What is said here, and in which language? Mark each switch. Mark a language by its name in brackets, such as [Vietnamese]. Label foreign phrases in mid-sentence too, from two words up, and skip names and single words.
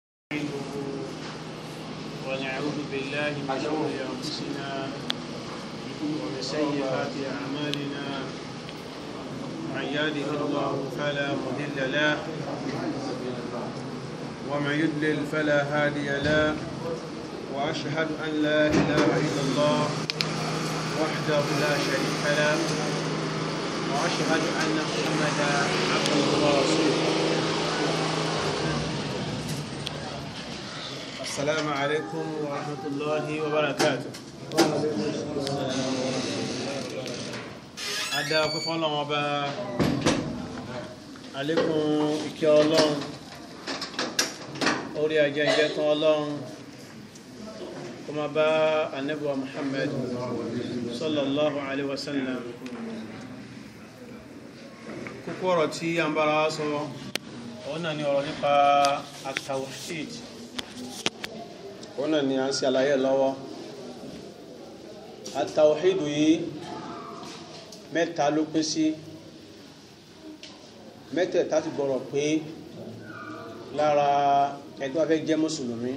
[Arabic] ونعوذ بالله من شرور أنفسنا ومن سيئات أعمالنا من يهده الله فلا مضل له ومن يضلل فلا هادي له وأشهد أن لا إله إلا الله وحده لا شريك له وأشهد أن محمدا عبده ورسوله. السلام عليكم ورحمة الله وبركاته. [Yoruba] Adá ọpẹ́ fún Ọlọ́run Ọba, àlékún ìkẹ́ Ọlọ́run, orí ajẹ́jẹ́ tán Ọlọ́run kó máa bá Ànábì wa Muhammad [Arabic] صلى الله عليه وسلم. [Yoruba] Kókó ọ̀rọ̀ tí a ń bára sọ ọ̀nà ni ọ̀rọ̀ nípa at-tawhid. Ọ̀nà ni a ń ṣe àlàyé lọ́wọ́. At-tawhid yìí mẹ́ta ló pín sí, mẹ́tẹ̀ẹ̀ta ti gbọ́rọ̀ pé lára ẹni tó bá fẹ́ jẹ́ mùsùlùmí.